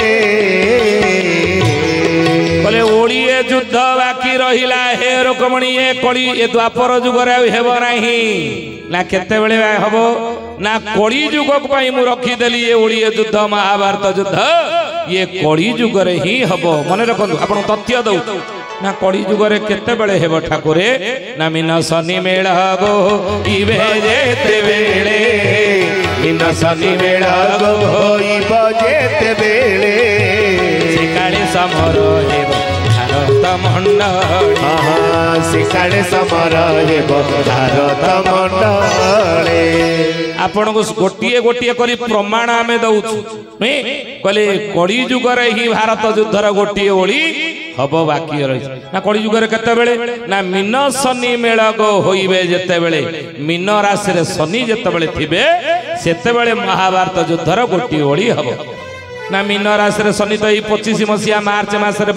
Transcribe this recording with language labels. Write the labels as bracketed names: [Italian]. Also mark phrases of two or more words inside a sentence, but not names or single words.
[Odia] ବୋଲେ ଓଡିଏ ଯୁଦ୍ଧ ବାକି ରହିଲା ହେ ରୁକ୍ମିଣୀ ଏ କଳି ଏ ଦ୍ୱାପର ଯୁଗରେ ହେବ ନାହିଁ ନା କେତେ ବେଳେ ହବ ନା କଳି ଯୁଗ ପାଇଁ ମୁଁ ରଖି ଦେଲି ଏ ଓଡିଏ ଯୁଦ୍ଧ ମହାଭାରତ ଯୁଦ୍ଧ ଏ କଳି ଯୁଗରେ ହିଁ ହବ ମନେ ରଖନ୍ତୁ ଆପଣ ତଥ୍ୟ ଦଉ ନା କଳି ଯୁଗରେ କେତେ ବେଳେ ହେବ ଠାକୁରେ ନା ମୀନ ଶନି ମେଳ ଗୋ ଇବେ ଯେତେ ବେଳେ ମୀନ ଶନି ମେଳ ଗୋ ଇବେ ଯେତେ ବେଳେ କାଳେ ସମର ହେବ ଭାରତ ମଣ୍ଡଳେ ଶିକାଡ଼େ ସମର ହେବ ଭାରତ ମଣ୍ଡଳେ ଆପଣ କୋ ଗୋଟିଏ ଗୋଟିଏ କରି ପ୍ରମାଣ ଆମେ ଦଉଛୁ କହଲେ କଳି ଯୁଗରେ ହିଁ ଭାରତ ଯୁଦ୍ଧର ଗୋଟିଏ ଓଳି ହବ ବାକି ରହି ନା କଳି ଯୁଗରେ କେତେ ବେଳେ ନା ମୀନ ଶନି ମେଳ ଗୋ ହୋଇବେ ଯେତେ ବେଳେ ମୀନ ରାଶି ରେ ଶନି ଯେତେ ବେଳେ ଥିବେ ସେତେ ବେଳେ ମହାଭାରତ ଯୁଦ୍ଧର ଗୋଟିଏ ଓଳି ହବ ନା ମୀନ ରାଶି ରେ ଶନି ତୋ 25 ମସୀହା ମାର୍ଚ୍ଚ ମାସ ରେ